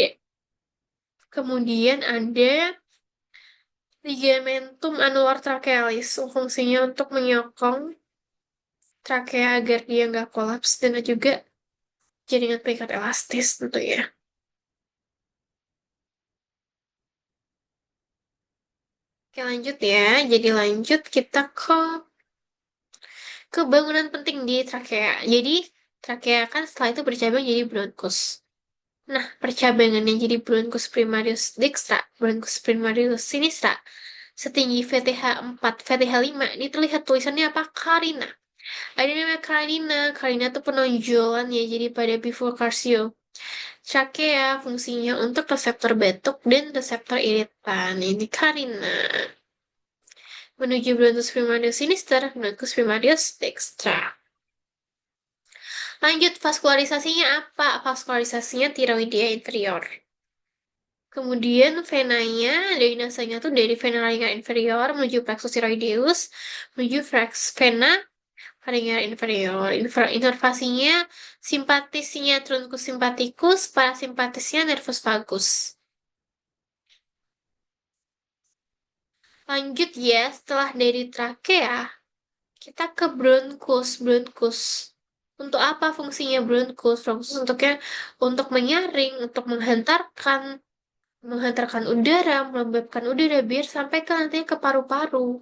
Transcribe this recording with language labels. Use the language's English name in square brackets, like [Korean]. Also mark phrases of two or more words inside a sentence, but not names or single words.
[Indonesian] Kemudian ada [Latin] ligamentum anular trachealis, [Indonesian] fungsinya untuk menyokong trakea agar dia nggak kolaps dan juga jaringan pengikat elastis tentunya. Oke, lanjut ya. Jadi lanjut kita ke bangunan penting di trakea. Jadi trakea kan setelah itu bercabang jadi bronkus. Nah, percabangan yang jadi bronkus [Latin] primarius dextra, [Indonesian] bronkus [Latin] primarius sinistra, [Indonesian] setinggi VTH 4, VTH 5, ini terlihat tulisannya apa? Carina. Ada namanya Carina. Carina itu penonjolan ya, jadi pada bifurcatio. Trachea fungsinya untuk reseptor batuk dan reseptor iritan. Ini Carina. Menuju bronkus [Latin] primarius sinister, [Indonesian] bronkus [Latin] primarius dextra. [Indonesian] Lanjut, vaskularisasinya apa? Vaskularisasinya [Latin] tiroidea inferior. [Indonesian] Kemudian venanya, dari nasanya tuh dari [Latin] vena larynxa inferior [Indonesian] menuju [Latin] plexus thyroideus, [Indonesian] menuju [Latin] vena larynxa inferior. [Indonesian] Inervasinya simpatisnya [Latin] truncus sympathicus, [Indonesian] parasimpatisnya [Latin] nervus vagus. [Indonesian] Lanjut ya, setelah dari trakea, kita ke bronkus. Bronkus. Untuk apa fungsinya bronkus? Bronkus untuk menyaring, untuk menghantarkan udara, melembabkan udara biar sampai ke nantinya ke paru-paru.